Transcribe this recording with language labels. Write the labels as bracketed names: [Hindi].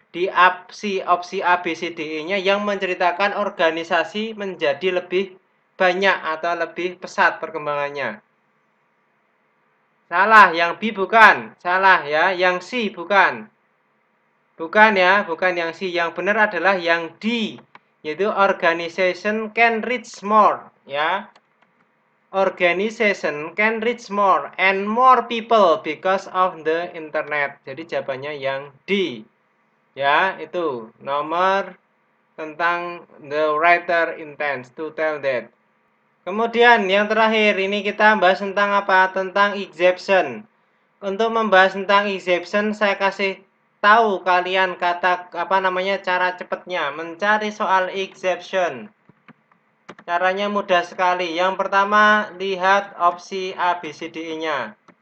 [Indonesian] Di opsi A, B, C, D, E-nya yang menceritakan organisasi menjadi lebih banyak atau lebih pesat perkembangannya. Salah, yang B bukan. Salah ya, yang C bukan. Bukan ya, bukan yang C. Yang benar adalah yang D, yaitu [English] organization can reach more [Indonesian] ya. [English] Organization can reach more and more people because of the internet. [Indonesian] Jadi jawabannya yang D. Ya, itu nomor tentang [English] the writer intends to tell that. [Indonesian] Kemudian yang terakhir ini kita bahas tentang apa? Tentang exception. Untuk membahas tentang exception saya kasih tahu kalian cara cepatnya mencari soal exception. Caranya mudah sekali. Yang pertama, lihat opsi A, B, C, D, E-nya.